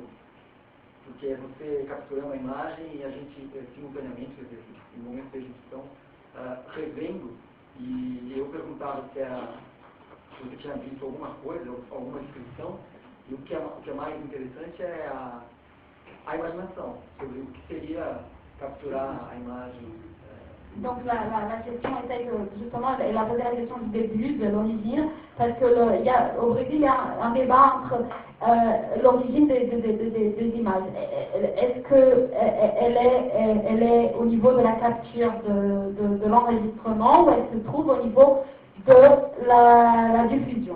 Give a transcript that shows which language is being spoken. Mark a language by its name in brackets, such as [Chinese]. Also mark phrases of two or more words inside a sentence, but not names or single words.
[Portuguese] Porque é você capturando a imagem e a gente simultaneamente, quer dizer, no momento da exibição, revendo, e eu perguntava se você tinha visto alguma coisa, alguma descrição, e o que é mais interessante é a imaginação, sobre o que seria capturar a imagem. [French] Donc la question était que, justement, elle a posé la question du début, de l'origine, parce que au Brésil, il y a un débat entre l'origine des images. Est-ce qu'elle est au niveau de la capture de l'enregistrement, ou elle se trouve au niveau de la diffusion?